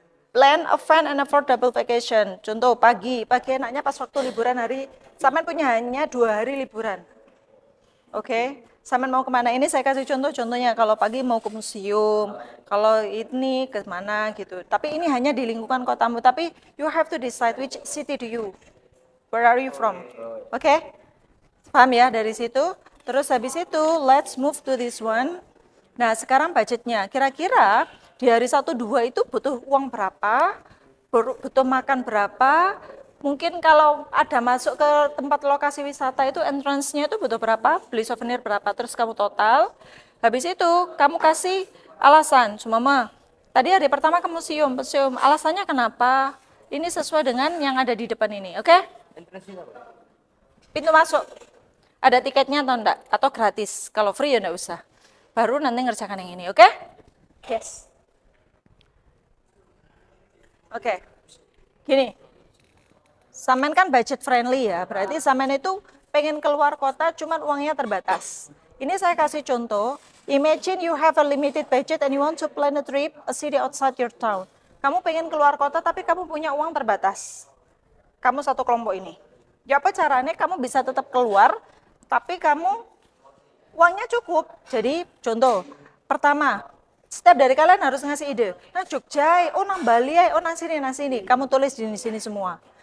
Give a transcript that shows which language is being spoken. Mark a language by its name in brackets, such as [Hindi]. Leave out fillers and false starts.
[English] Plan a fun and affordable vacation. [Indonesian] Contoh pagi enaknya pas waktu liburan hari. Sampean punya hanya 2 hari liburan. Oke, sampean mau kemana? Ini saya kasih contohnya. Kalau pagi mau ke museum, kalau ini ke mana gitu. Tapi ini hanya di lingkungan kotamu. Tapi [English] you have to decide which city do you, where are you from? [Indonesian] Oke, paham ya dari situ. Terus habis itu [English] let's move to this one. [Indonesian] Nah sekarang budgetnya. Kira-kira di hari 1-2 itu butuh uang berapa? Butuh makan berapa? Mungkin kalau ada masuk ke tempat lokasi wisata itu entrance-nya itu butuh berapa, beli souvenir berapa, terus kamu total. Habis itu kamu kasih alasan, Mama, tadi hari pertama ke museum, alasannya kenapa? Ini sesuai dengan yang ada di depan ini, oke? Pintu masuk, ada tiketnya atau enggak? Atau gratis, kalau free ya enggak usah. Baru nanti ngerjakan yang ini, oke? Yes. Oke, gini. Samen kan budget friendly ya, berarti samen itu pengen keluar kota cuman uangnya terbatas. Ini saya kasih contoh, [English] Imagine you have a limited budget and you want to plan a trip, a city outside your town. [Indonesian] Kamu pengen keluar kota tapi kamu punya uang terbatas. Kamu satu kelompok ini. Ya apa caranya kamu bisa tetap keluar, tapi kamu uangnya cukup. Jadi contoh, pertama, setiap dari kalian harus ngasih ide. Nah Jogja, oh nang Bali, [Javanese] oh nang sini. [Indonesian] Kamu tulis di sini semua.